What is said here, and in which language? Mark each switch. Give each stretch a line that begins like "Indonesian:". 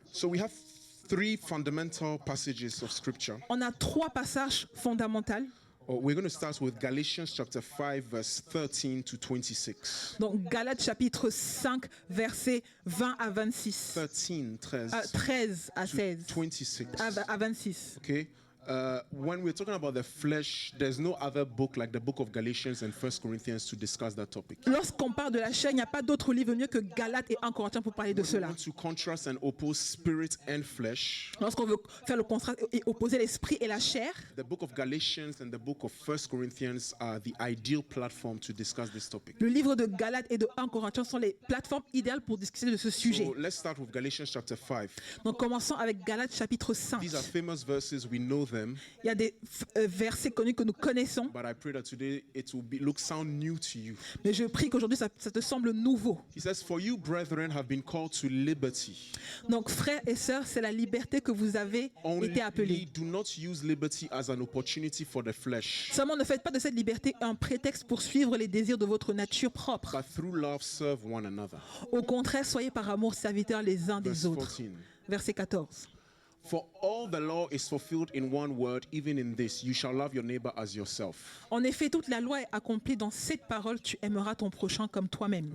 English: So we have three fundamental passages of scripture.
French: On a 3 passages fondamentaux.
English: We're going to start with Galatians chapter 5, verse 13 to 26.
French: Donc Galates chapitre 5 versets 20 à 26. 13 à 16 26. à 26.
English: Okay? When we're talking about the flesh, there's no other book like the book of Galatians and 1 Corinthians to discuss that topic.
French: Lorsqu'on parle de la chair, il n'y a pas d'autre livre mieux que Galates et 1 Corinthiens pour parler de
English: We
French: cela.
English: want to contrast and oppose spirit and flesh.
French: Lorsqu'on veut faire le contraste et opposer l'esprit et la chair,
English: The book of Galatians and the book of 1 Corinthians are the ideal platform to discuss this topic.
French: le livre de Galates et de 1 Corinthiens sont les plateformes idéales pour discuter de ce sujet.
English: So let's start with Galatians chapter 5.
French: Donc commençons avec Galates chapitre 5.
English: These are famous verses, we know them,
French: Il y a des versets connus que nous connaissons,
English: but I pray that today it will sound new to you.
French: mais je prie qu'aujourd'hui ça te semble nouveau.
English: He says, "For you, brethren, have been called to liberty.
French: Donc frères et sœurs, c'est la liberté que vous avez été appelés.
English: Only do not use liberty as an opportunity for the flesh,
French: Seulement ne faites pas de cette liberté un prétexte pour suivre les désirs de votre nature propre.
English: but through love serve one another."
French: Au contraire, soyez par amour serviteurs les uns
English: Verse
French: des autres.
English: 14.
French: Verset 14.
English: For all the law is fulfilled in one word, even in this, you shall love your neighbor as yourself.
French: En effet, toute la loi est accomplie dans cette parole, tu aimeras ton prochain comme toi-même.